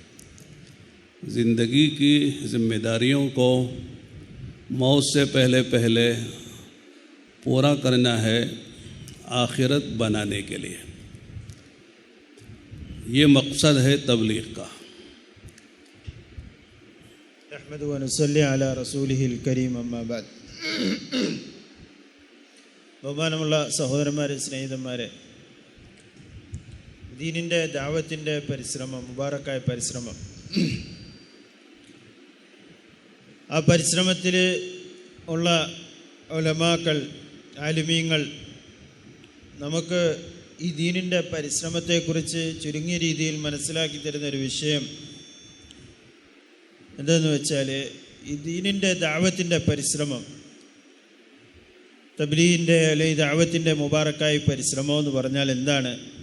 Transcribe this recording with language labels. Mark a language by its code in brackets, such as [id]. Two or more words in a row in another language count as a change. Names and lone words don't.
[ur] زندگی کی ذمہ داریوں کو موت سے پہلے پورا کرنا ہے آخرت بنانے کے لیے. یہ مقصد ہے تبلیغ کا. [ar] نحمد و نصلی علی റസൂലിഹ الکریم. أما بعد. [ml] ബഹുമാനമുള്ള സഹോദരന്മാരെ, സ്നേഹിതന്മാരെ, ദീനിൻ്റെ ദഅവത്തിൻ്റെ പരിശ്രമം, മുബാറക്കായ പരിശ്രമം, ആ പരിശ്രമത്തിൽ ഉള്ള ഉലമാക്കൾ, ആലിമീങ്ങൾ നമുക്ക് ഈ ദീനിൻ്റെ പരിശ്രമത്തെക്കുറിച്ച് ചുരുങ്ങിയ രീതിയിൽ മനസ്സിലാക്കി തരുന്നൊരു വിഷയം എന്തെന്ന് വെച്ചാൽ, ഈ ദീനിൻ്റെ ദഅവത്തിൻ്റെ പരിശ്രമം, തബ്ലീഗിൻ്റെ അല്ലെങ്കിൽ ദഅവത്തിൻ്റെ മുബാറക്കായ പരിശ്രമം എന്ന് പറഞ്ഞാൽ എന്താണ്?